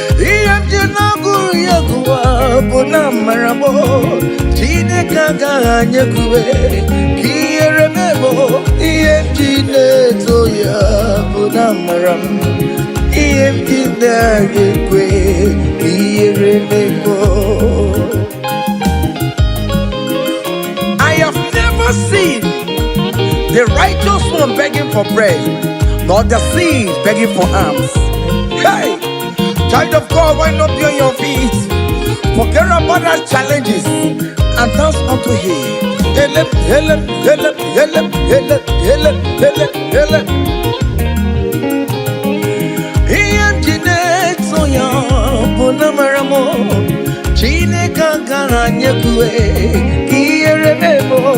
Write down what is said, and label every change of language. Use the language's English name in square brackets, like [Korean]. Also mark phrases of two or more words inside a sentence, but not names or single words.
[Igbo] Ihe m ji na-agụrụ ya egwu a bụ na amara m. Chineke agaghị anyị ekwuwe ka ihere mee m. Ihe m ji na-eto ya bụ na amara m. Ihe m ji na-agụ ekwe ka ihere mee m. [English] I have never seen the righteous one begging for bread, nor the seed begging for alms. Hey, child of God, why not be on your feet? Forget about our challenges and dance unto Him. Ele, ele, ele, ele, ele, ele, ele, ele. [Igbo] Ihe m ji na-eto ya bụ na amara m. Chineke agaghị anyị ekwuwe ka ihere mee m.